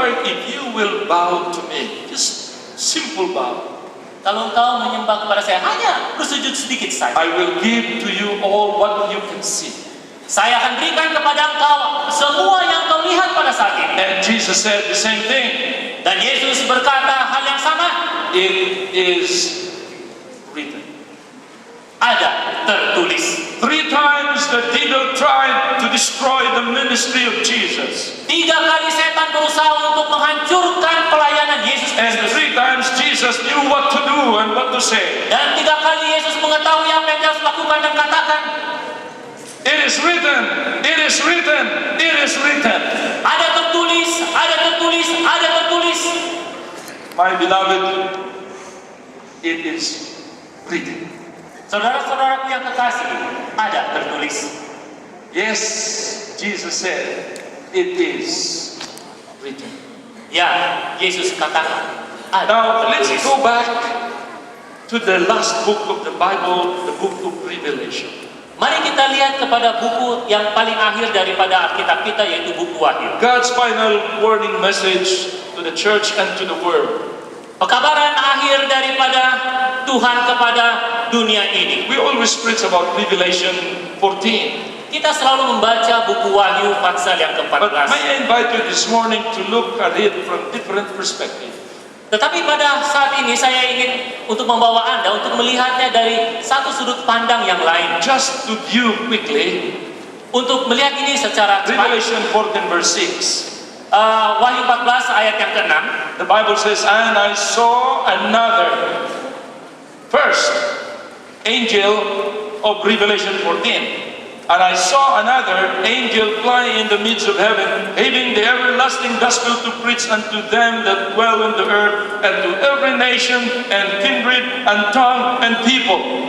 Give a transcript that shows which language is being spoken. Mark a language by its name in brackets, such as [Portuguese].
[English] if you will bow to me, just simple bow, [Indonesian] kalau engkau menyembah kepada saya, hanya bersujud sedikit saja, [English] I will give to you all what you can see. [Indonesian] saya akan berikan kepada engkau semua yang kau lihat pada saat ini. [English] And Jesus said the same thing. [Indonesian] Dan Yesus berkata hal yang sama. [English] It is written. [Indonesian] Ada tertulis. [English] 3 times the devil tried to destroy the ministry of Jesus. [Indonesian] 3 kali setan berusaha untuk menghancurkan pelayanan Yesus [English] And [Indonesian] Kristus. [English] 3 times Jesus knew what to do and what to say. [Indonesian] Dan 3 kali Yesus mengetahui apa yang dia harus lakukan dan katakan. [English] It is written, it is written, it is written. [Indonesian] Ada tertulis, ada tertulis, ada tertulis. [English] My beloved, it is written. [Indonesian] Saudara-saudaraku yang kekasih, ada tertulis. [English] Yes, Jesus said, it is written. [Indonesian] Ya, Yesus katakan, ada [English] Now, let's [Indonesian] tertulis. [English] go back to the last book of the Bible, the book of Revelation. [Indonesian] Mari kita lihat kepada buku yang paling akhir daripada Alkitab kita, yaitu buku Wahyu. [English] God's final warning message to the church and to the world. [Indonesian] Pekabaran akhir daripada Tuhan kepada dunia ini. [English] We always preach about Revelation 14. [Indonesian] Kita selalu membaca buku Wahyu pasal yang [English] But [Indonesian] ke-14. [English] may I invite you this morning to look at it from different perspective. [Indonesian] Tetapi pada saat ini saya ingin untuk membawa Anda untuk melihatnya dari satu sudut pandang yang lain. [English] Just to view quickly, [Indonesian] Untuk melihat ini secara cepat. [English] Revelation 14 verse 6. [Indonesian] Wahyu 14 ayat yang ke-6. [English] The Bible says, and I saw another first angel of Revelation 14. And I saw another angel fly in the midst of heaven, having the everlasting gospel to preach unto them that dwell in the earth, and to every nation, and kindred, and tongue, and people.